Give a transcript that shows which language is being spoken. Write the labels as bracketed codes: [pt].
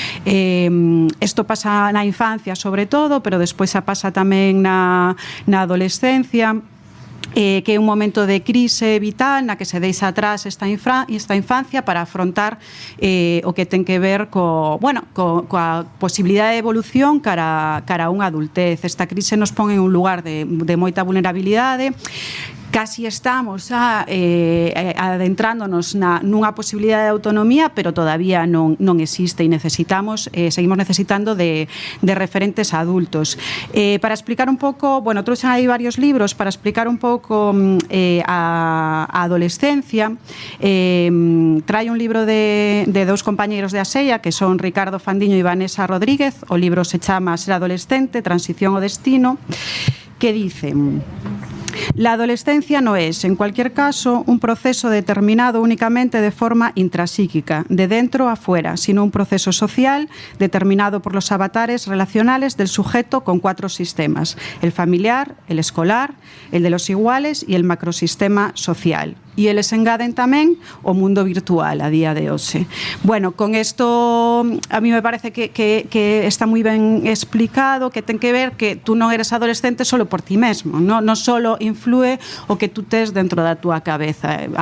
[gl] Isto pasa na infancia sobre todo, pero despois pasa tamén na adolescencia, que é un momento de crise vital na que se deixa atrás esta infancia para afrontar o que ten que ver coa posibilidade de evolución cara a unha adultez. Esta crise nos pon en un lugar de moita vulnerabilidade. Casi estamos adentrándonos nunha posibilidade de autonomía, pero todavía non existe e seguimos necesitando de referentes adultos. Para explicar un pouco, trouxen aí varios libros para explicar un pouco a adolescencia. Trae un libro de dous compañeiros de Asella, que son Ricardo Fandiño e Vanessa Rodríguez. O libro se chama Ser adolescente, transición ao destino, [es] que dicen: la adolescencia no es, en cualquier caso, un proceso determinado únicamente de forma intrapsíquica, de dentro a fuera, sino un proceso social determinado por los avatares relacionales del sujeto con 4 sistemas: el familiar, el escolar, el de los iguales y el macrosistema social. [gl] E eles engaden tamén o mundo virtual a día de hoxe. Con isto a mí me parece que está moi ben explicado, que ten que ver que tú non eres adolescente solo por ti mesmo, non solo influe o que tú tes dentro da túa cabeza.